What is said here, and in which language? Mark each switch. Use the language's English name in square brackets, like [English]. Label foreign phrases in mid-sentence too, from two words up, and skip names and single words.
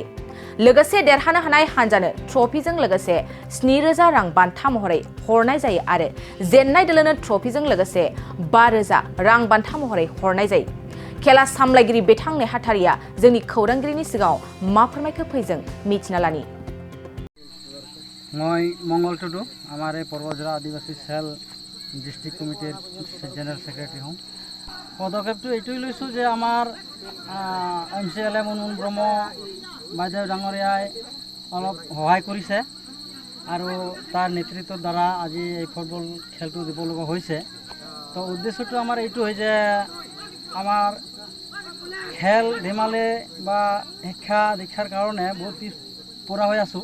[Bodo] लोगोसे देरहानो हानाय हान्जानो ट्रफिजों लोगोसे 7,000 रां बान्था महरै हरनाय जायो आरो जेननाय दोलोनो ट्रफिजों लोगोसे 5,000 रां बान्था महरै हरनाय जायो। खेला सामलायगिरि बेथां नेहाथारिया जोंनि खौरांगिरिनि सिगाङाव मा फोरमायखो फैजों मिथिना लानि। [Hindi] मैं मंगल टुडू हमारे बतझरा आदिवासी [English] cell district committeer general secretary [Hindi] हूँ। [Assamese] पदक्षेपটো এইটোই লৈছোঁ যে আমাৰ MCLA মুনমুন ব্ৰহ্ম বাইদেউ ডাঙৰীয়াই অলপ সহায় কৰিছে আৰু তাৰ নেতৃত্বৰ দ্বাৰা আজি এই ফুটবল খেলটো দিব লগা হৈছে। তো উদ্দেশ্যটো আমাৰ এইটো হয় যে আমাৰ খেল ধেমালি বা শিক্ষা দীক্ষাৰ কাৰণে বহুত পিছপৰা হৈ আছোঁ।